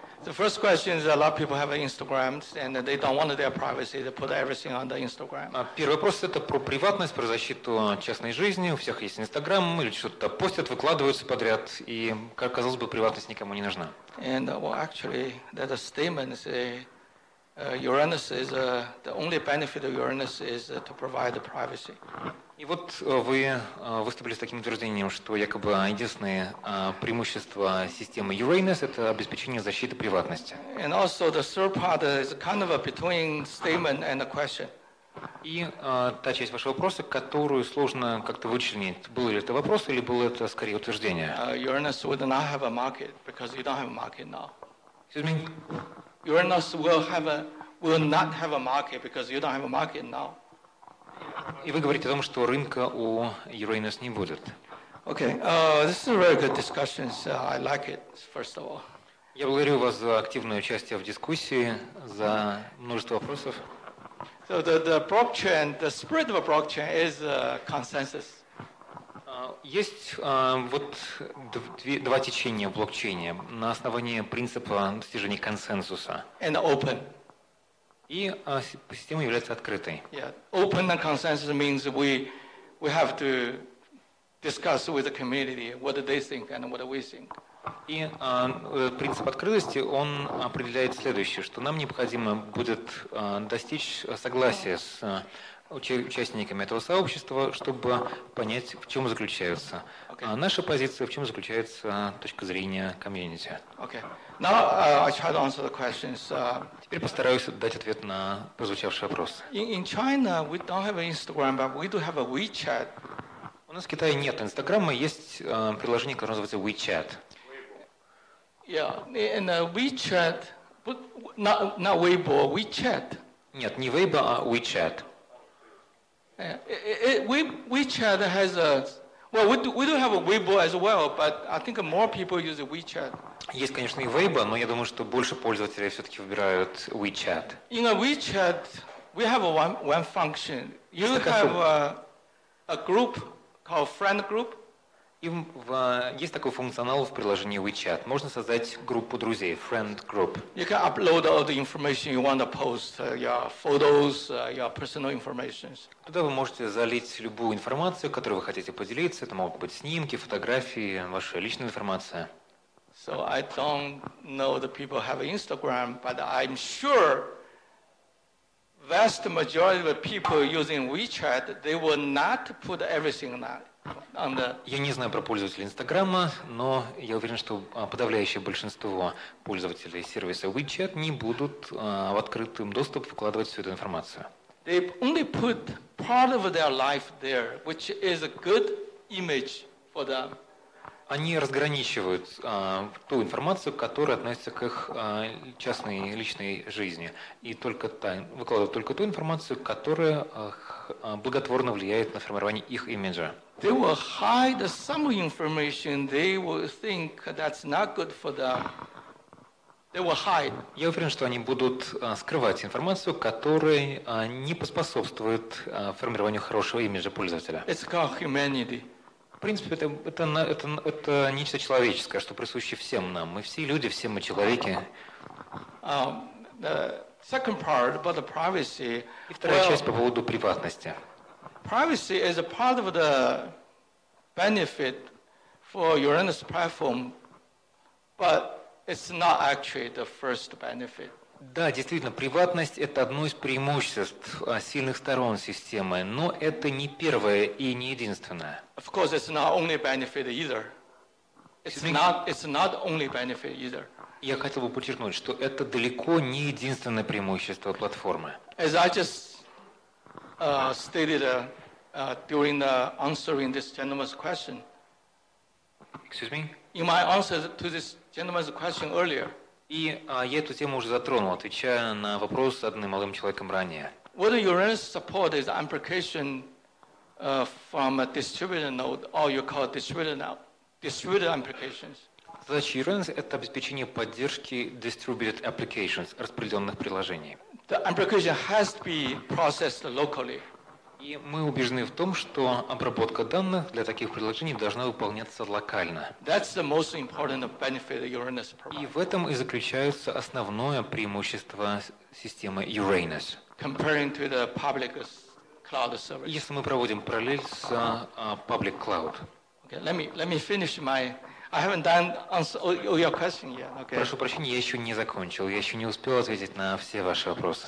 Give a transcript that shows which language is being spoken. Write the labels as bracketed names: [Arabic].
[English] The first question is a lot of people have Instagrams and they don't want their privacy. They put everything on the Instagram. [Russian] Первый вопрос – это про приватность, про защиту частной жизни. У всех есть Инстаграм, люди что-то постят, выкладываются подряд, и, как казалось бы, приватность никому не нужна. [English] And well, actually, that the statement say Uranus is the only benefit of Uranus is to provide the privacy. [Russian] И вот вы выступили с таким утверждением, что якобы единственное преимущество системы Uranus – это обеспечение защиты приватности. [English] And also the third part is kind of a between statement and a question. [Russian] И та часть вашего вопроса, которую сложно как-то вычленить, был ли это вопрос или было это скорее утверждение? [English] Uranus would not have a market because you don't have a market now. Excuse me? Uranus will not have a market because you don't have a market now. [Russian] И вы говорите о том, что рынка у Uranus не будет. [English] Okay, this is a very good discussion. So I like it, first of all. [Russian] Я благодарю вас за активное участие в дискуссии, за множество вопросов. [English] So the blockchain, the spirit of a blockchain is consensus. [Russian] Есть вот два течения в блокчейне на основании принципа достижения консенсуса. [English] And open. [Russian] И система является открытой. [English] Yeah, open and consensus means we have to discuss with the community what they think and what we think. [Russian] И принцип открытости, он определяет следующее, что нам необходимо будет достичь согласия с участниками этого сообщества, чтобы понять, в чем заключается наша позиция, в чем заключается точка зрения комьюнити. [English] Okay. Now I try to answer the questions. [Russian] Теперь постараюсь дать ответ на прозвучавший вопрос. [English] In China, we don't have an Instagram, but we do have a WeChat. [Russian] У нас в Китае нет Инстаграма, есть приложение, которое называется WeChat. [English] Yeah, and WeChat, but not Weibo, WeChat. [Russian] Нет, не Weibo, а WeChat. [English] WeChat has a, well, we do have a Weibo as well, but I think more people use WeChat. [Russian] Есть, конечно, и Weibo, но я думаю, что больше пользователей все-таки выбирают WeChat. [English] In a WeChat, we have one function. You have a group called friend group. [Russian] И есть такой функционал в приложении WeChat. Можно создать группу друзей, friend group. [English] You can upload all the information you want to post, your photos, your personal information. [Russian] Туда вы можете залить любую информацию, которой вы хотите поделиться. Это могут быть снимки, фотографии, ваша личная информация. [English] So I don't know the people have Instagram, but I'm sure vast majority of the people using WeChat, they will not put everything on the... [Russian] Я не знаю про пользователей Инстаграма, но я уверен, что подавляющее большинство пользователей сервиса WeChat не будут в открытый доступ выкладывать всю эту информацию. [English] They only put part of their life there, which is a good image for them. [Russian] Они разграничивают ту информацию, которая относится к их частной личной жизни, и выкладывают только ту информацию, которая благотворно влияет на формирование их имиджа. [English] They will hide some information they will think that's not good for them. They will hide. [Russian] Я уверен, что они будут скрывать информацию, которая не поспособствует формированию хорошего имиджа пользователя. [English] It's called humanity. [Russian] В принципе, это нечто человеческое, что присуще всем нам. Мы все люди, все мы человеки. [English] The second part about the privacy. [Russian] И вторая часть по поводу приватности. [English] Privacy is a part of the benefit for Uranus platform, but it's not actually the first benefit. [Russian] Да, действительно, приватность – это одно из преимуществ сильных сторон системы, но это не первое и не единственное. [English] Of course, it's not only benefit either. It's not only benefit either. [Russian] Я хотел бы подчеркнуть, что это далеко не единственное преимущество платформы. [English] As I just stated during the answering this gentleman's question. Excuse me? In my answer to this gentleman's question earlier. [Russian] И я эту тему уже затронул, отвечая на вопрос, заданный молодым человеком ранее. [English] What Uranus support is application from a distributed node, or you call distributed applications. [Russian] Задача Uranus – это обеспечение поддержки distributed applications, распределенных приложений. [English] The application has to be processed locally. [Russian] И мы убеждены в том, что обработка данных для таких приложений должна выполняться локально. [English] That's the most important benefit Uranus provides. [Russian] И в этом и заключается основное преимущество системы Uranus. [English] Comparing to the public cloud service. [Russian] Если мы проводим параллель с public cloud. [English] Okay, let me finish my. I haven't done answer all your question yet. Okay. [Russian] Прошу прощения, я еще не закончил, я еще не успел ответить на все ваши вопросы.